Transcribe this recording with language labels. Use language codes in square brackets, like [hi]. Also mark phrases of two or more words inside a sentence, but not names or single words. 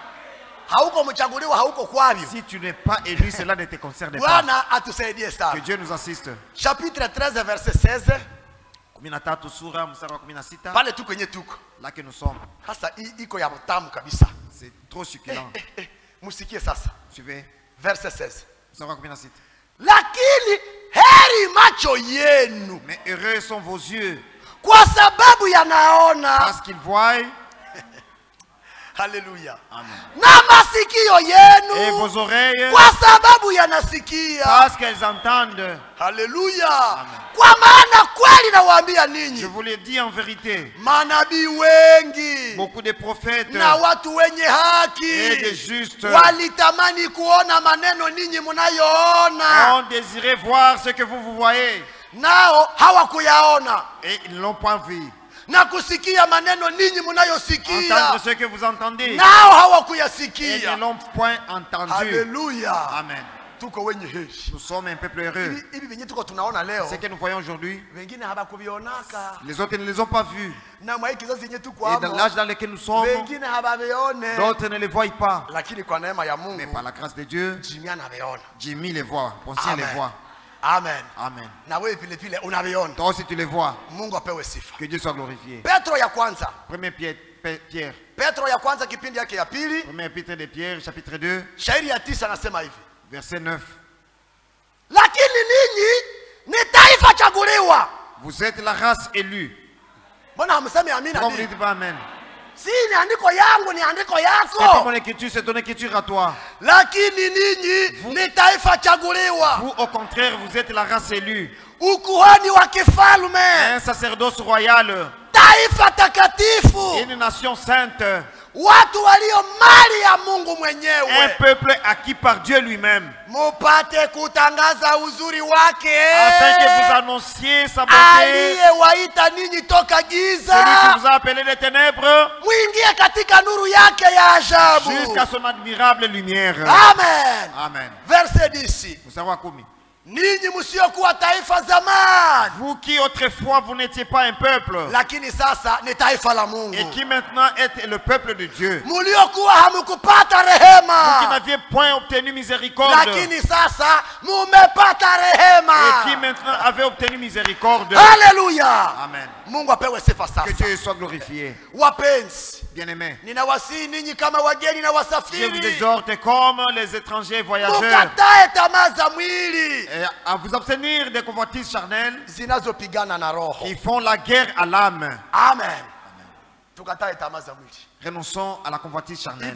[fr] Si tu n'es pas élu, cela ne te concerne pas. Que Dieu nous assiste. Chapitre 13, verset 16. Là que nous sommes. C'est trop succulent. Suivez. Verset 16. [sw] Lakini heri macho yenu. [fr] Mais heureux sont vos yeux. [sw] Kwa sababu yanaona. [fr] Parce qu'ils voient. Alléluia. Amen. [sw] Na masikio yenu. [fr] Et vos oreilles. [sw] Kwa sababu yanasikia. [fr] Parce qu'elles entendent. Alléluia. Amen. [sw] Kwa maana kweli nawaambia ninyi. [fr] Je vous le dis en vérité. [sw] Manabii wengi. [fr] Beaucoup de prophètes. [sw] Na watu wenye haki. [fr] Et des justes. [sw] Walitamani kuona maneno ninyi mnayoona. [fr] Ont désiré voir ce que vous voyez. [sw] Nao hawakuyaona. [fr] Et ils ne l'ont pas vu. [sw] Na kusikia maneno ninyi mnayosikia. [fr] Entendre ce que vous entendez. [sw] Nao hawakuyasikia. [fr] Et ils ne l'ont point entendu. Alléluia. Amen. Nous sommes un peuple heureux. Ce que nous voyons aujourd'hui, les autres ne les ont pas vus. Et dans l'âge dans lequel nous sommes, d'autres ne les voient pas. Mais par la grâce de Dieu, Jimmy les voit, Poncien les voit. Amen. Amen. Toi aussi tu les vois. Que Dieu soit glorifié. Premier Pierre. Premier épître de Pierre, chapitre 2. Verset 9. [sw] Lakini ninyi ni taifa chaguliwa. [fr] Vous êtes la race élue. [sw] Mbona hamsemi amina? [fr] Pourquoi vous ne dites pas amen? [sw] Si ni andiko yangu ni andiko yako. [fr] C'est pas mon écriture, c'est ton écriture à toi. [sw] Lakini ninyi ni taifa chaguliwa. [fr] Vous au contraire, vous êtes la race élue. [sw] Ukuhani wa kifalme. [fr] Un sacerdoce royal. [sw] Taifa takatifu. [fr] Une nation sainte. [sw] Watu walio mali ya Mungu mwenyewe. [fr] Un peuple acquis par Dieu lui-même. [sw] Mupate kutangaza uzuri wake. [fr] Afin que vous annonciez sa beauté. [sw] Aliyewaita ninyi toka giza. [fr] Celui qui vous a appelé les ténèbres. [sw] Muingie katika nuru yake ya ajabu. [fr] Jusqu'à son admirable lumière. Amen. Amen. Verset 10. [sw] Ninyi msiokuwa taifa zamani. [fr] Vous qui autrefois vous n'étiez pas un peuple. [sw] Lakini sasa ni taifa la Mungu. [fr] Et qui maintenant êtes le peuple de Dieu. [sw] Muliokuwa hamukupata rehema. [fr] Vous qui n'aviez point obtenu miséricorde. [sw] Lakini sasa mumepata rehema. [fr] Et qui maintenant avez obtenu miséricorde. Alléluia. Amen. [sw] Mungu apewe sifa sasa. [fr] Que Dieu soit glorifié. [sw] Wapenzi. [fr] Bien-aimés. [sw] Ninawasihi ninyi kama wageni na wasafiri. [fr] Je vous exhorte comme les étrangers voyageurs. [sw] Mukatae tamaa za mwili. [fr] À vous abstenir des convoitises charnelles [sw] zinazopigana na roho. [fr] Qui font la guerre à l'âme. [sw] Amen. Tukatae tamaa za mwili. [fr] Renonçons à la convoitise charnelle.